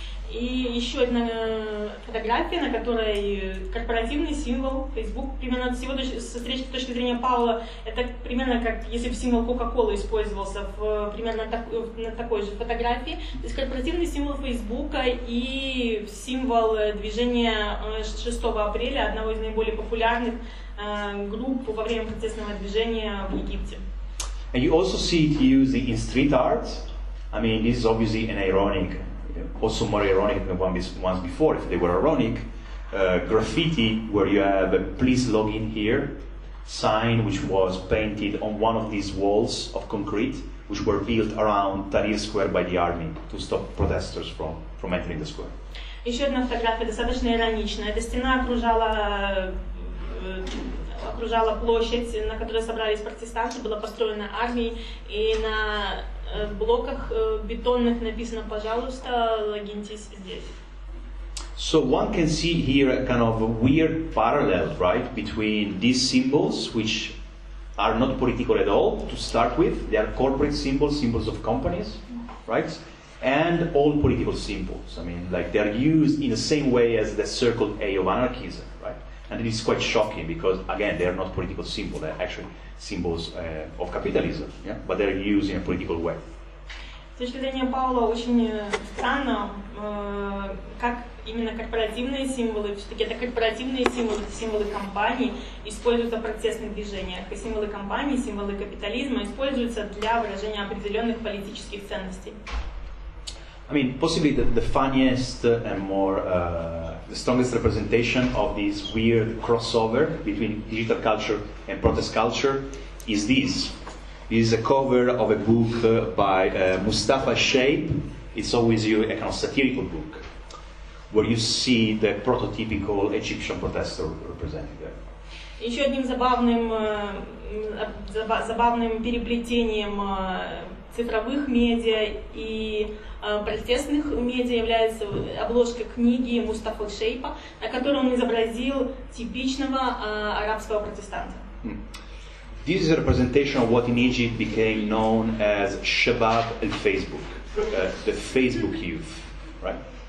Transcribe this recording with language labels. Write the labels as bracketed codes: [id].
[ru] И еще одна фотография, на которой корпоративный символ Facebook, примерно с точки зрения Паоло, это примерно как если бы символ Coca-Cola использовался примерно на такой же фотографии. То есть корпоративный символ Facebook и символ движения 6 апреля, одного из наиболее популярных групп во время протестного движения в Египте. [en] And you also see it used in street art. I mean, this is obviously an ironic. Also more ironic than ones before, if they were ironic, graffiti where you have a please log in here sign which was painted on one of these walls of concrete which were built around Tahrir Square by the army to stop protesters from entering the square. [ru] Еще одна фотография достаточно ироничная. Эта стена окружала площадь, на которой собрались протестанты, была построена армией, и на блоках бетонных написано «Пожалуйста, логиньтесь здесь». [en] So one can see here a kind of a weird parallel, right, between these symbols, which are not political at all to start with. They are corporate symbols, symbols of companies, right, and all political symbols. I mean, like they are used in the same way as the circle A of anarchism, right? And it is quite shocking because, again, they are not political symbols, they're actually symbols of capitalism, yeah? But they're used in a political way. [ru] С точки зрения Паоло очень странно, как именно корпоративные символы, все-таки это корпоративные символы, это символы компаний, используются в протестных движениях. И символы компаний, символы капитализма используются для выражения определенных политических ценностей. [en] I mean, possibly the funniest and more, the strongest representation of this weird crossover between digital culture and protest culture is this. This is a cover of a book by Mustafa Shape. It's always a kind of satirical book, where you see the prototypical Egyptian protester represented there. [ru] Еще одним забавным переплетением цифровых медиа и протестных медиа является обложка книги Мустафы Шейпа, на которой он изобразил типичного арабского протестанта. [en] This is a representation of what in Egypt became known as Shabab al-Facebook, the Facebook youth, right?